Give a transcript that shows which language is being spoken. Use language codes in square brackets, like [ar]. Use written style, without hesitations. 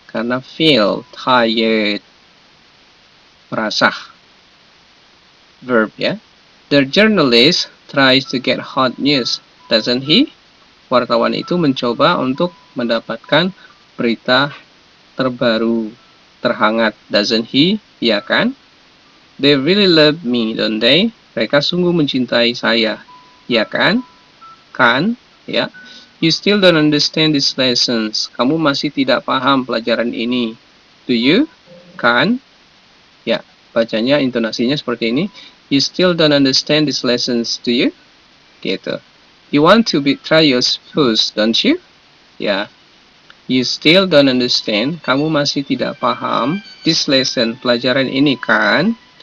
[id] Karena feel tired, merasa. Verb ya. [en] The journalist tries to get hot news, doesn't he? [id] Wartawan itu mencoba untuk mendapatkan berita terbaru, terhangat, [en] doesn't he? [id] Ya kan? [en] They really love me, don't they? [id] Mereka sungguh mencintai saya, ya kan? Kan? Ya. [en] You still don't understand these lessons. [id] Kamu masih tidak paham pelajaran ini. [en] Do you? [id] Kan? Ya, bacanya intonasinya seperti ini. [en] You still don't understand these lessons, do you? [id] Gitu. [en] You want to betray your spouse, don't you? Ya. You still don't understand. [id] Kamu masih tidak paham [en] this lesson, [id] pelajaran ini, kan?